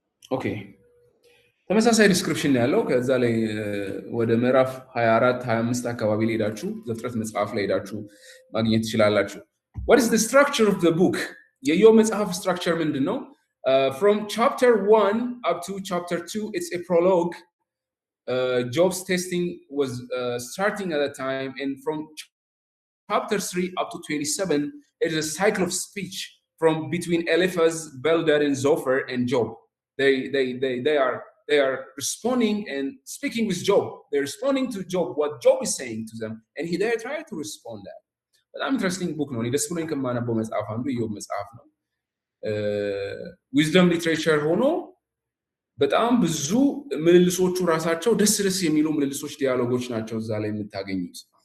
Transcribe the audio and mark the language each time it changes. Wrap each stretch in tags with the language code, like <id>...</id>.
<am>ኦኬ ተመሳሳይ ዲስክሪፕሽን ያለው ከዛ ላይ ወደ ምዕራፍ 24 25 አካባቢ ላይ ሄዳችሁ ዘፍጥረት መጽሐፍ ላይ ሄዳችሁ ማግኘት ትችላላችሁ።</am> <en>What is the structure of the book?</en> <am>የኢዮብ መጽሐፍ ስትራክቸር ምንድነው?</am> <en>From chapter 1 up to chapter 2 it's a prologue. Job's testing was starting at that time, and from chapter 3 up to 27 it is a cycle of speech from between Eliphaz, Bildad, and Zophar and Job. They are responding and speaking with Job. They're responding to Job, what Job is saying to them, and they try to respond that.</en> <am>በጣም ኢንትረስቲንግ ቡክ ነው። እኔ ደስ ብሎኝ ከማነበው መጽሐፍ አንዱ ኢዮብ መጽሐፍ ነው። ዊዝደም ሊትሬቸር ሆኖ በጣም ብዙ ምልልሶቹ ራሳቸው ደስ የሚሉ ምልልሶች ዲያሎጎች ናቸው እዛ ላይ የምታገኙት።</am>